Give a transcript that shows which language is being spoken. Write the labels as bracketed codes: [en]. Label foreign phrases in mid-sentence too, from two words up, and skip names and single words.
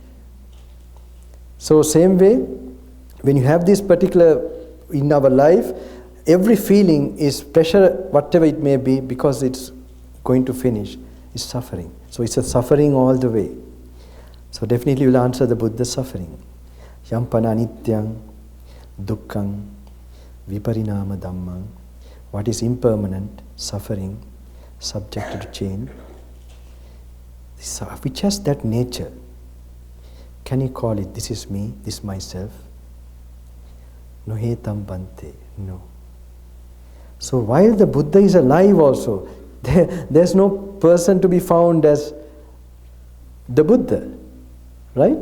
[en] So same way, when you have this particular, in our life, every feeling is pressure, whatever it may be, because it's going to finish, is suffering. So it's a suffering all the way. So definitely we'll answer the Buddha's suffering. [pi] Yampana nityang dukkang viparinama dhammang. [en] What is impermanent, suffering, subjected to change, which has that nature. Can you call it, this is me, this is myself? [pi] No hetam bante, no. [en] So while the Buddha is alive also, there's no person to be found as the Buddha, right?